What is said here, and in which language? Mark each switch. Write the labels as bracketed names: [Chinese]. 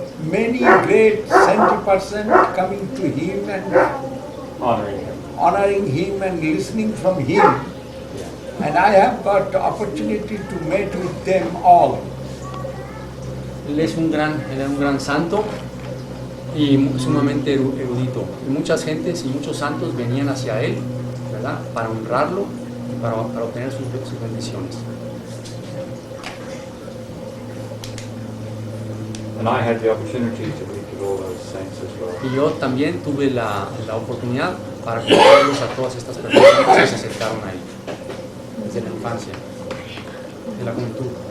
[English] Many great saintly persons coming to him and honoring him and listening from him. And I have got the opportunity to meet with them all. [Spanish] Él era un gran santo y sumamente erudito. Y muchas gentes y muchos santos venían hacia él, ¿verdad?, para honrarlo y para obtener sus bendiciones. [English] And I had the opportunity to meet with all those saints as well. [Spanish] Y yo también tuve la oportunidad para conocerlos a todas estas personas que se acercaron a él desde la infancia, de la juventud.